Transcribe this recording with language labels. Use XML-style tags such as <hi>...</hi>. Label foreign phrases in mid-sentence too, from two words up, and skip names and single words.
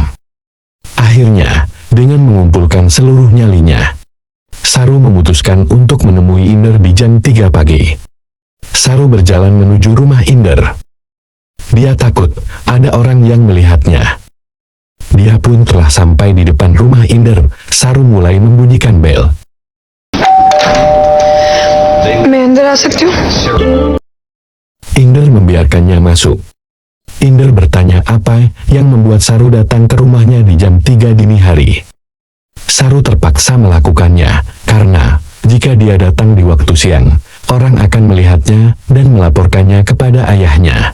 <id>Akhirnya, dengan mengumpulkan seluruh nyalinya, Saru memutuskan untuk menemui Inder di jam 3 pagi. Saru berjalan menuju rumah Inder. Dia takut ada orang yang melihatnya. Dia pun telah sampai di depan rumah Inder. Saru mulai membunyikan bel.</id> <hi>मैं अंदर आ सकती हूँ?</hi> <id>Inder membiarkannya masuk. Inder bertanya apa yang membuat Saru datang ke rumahnya di jam 3 dini hari. Saru terpaksa melakukannya, karena jika dia datang di waktu siang, orang akan melihatnya dan melaporkannya kepada ayahnya.</id>